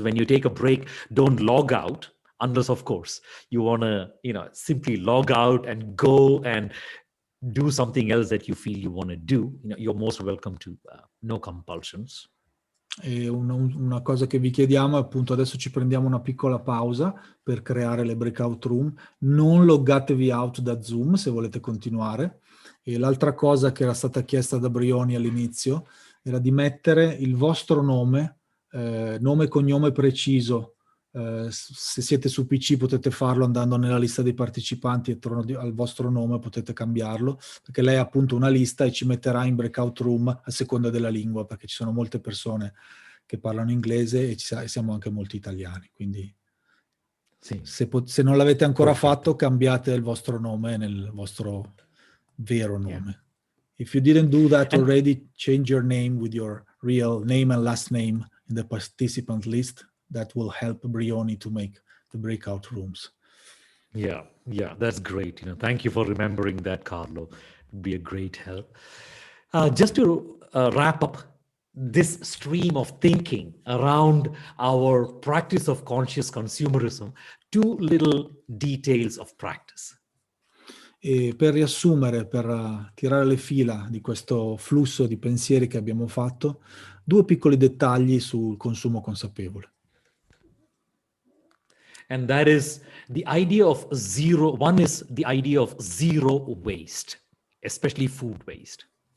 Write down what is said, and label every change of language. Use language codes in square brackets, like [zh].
[en] When you take a break, don't log out unless, of course, you want to, simply log out and go and do something else that you feel you want to do. You're most welcome to, no compulsions. [it] E una cosa che vi chiediamo è appunto, adesso ci prendiamo una piccola pausa per creare le breakout room, non loggatevi out da Zoom se volete continuare. E l'altra cosa che era stata chiesta da Brioni all'inizio era di mettere il vostro nome e cognome preciso. Se siete su PC potete farlo andando nella lista dei partecipanti, e attorno al vostro nome potete cambiarlo, perché lei ha appunto una lista e ci metterà in breakout room a seconda della lingua, perché ci sono molte persone che parlano inglese e siamo anche molti italiani, quindi sì. Se non l'avete ancora fatto, cambiate il vostro nome nel vostro vero nome. [en] Yeah. If you didn't do that already, change your name with your real name and last name in the participant list. That will help Brioni to make the breakout rooms. Yeah, that's great. Thank you for remembering that, Carlo. It would be a great help. Just to wrap up this stream of thinking around our practice of conscious consumerism, 2 little details of practice. [it] E per riassumere, per tirare le fila di questo flusso di pensieri che abbiamo fatto, 2 piccoli dettagli sul consumo consapevole. [en] And that is the idea of zero. One is the idea of zero waste, especially food waste.